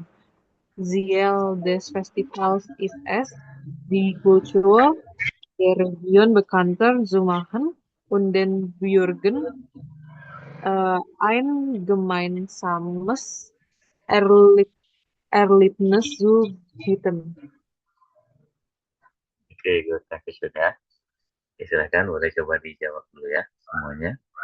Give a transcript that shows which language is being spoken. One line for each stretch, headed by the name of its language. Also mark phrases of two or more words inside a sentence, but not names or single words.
German: Ziel des Festivals ist es, die Kultur der Region bekannter zu machen und den Bürgern ein gemeinsames Erlebnis zu bieten.
Indonesian: Oke, good, Dankeschön ya. Silakan boleh coba dijawab dulu ya semuanya.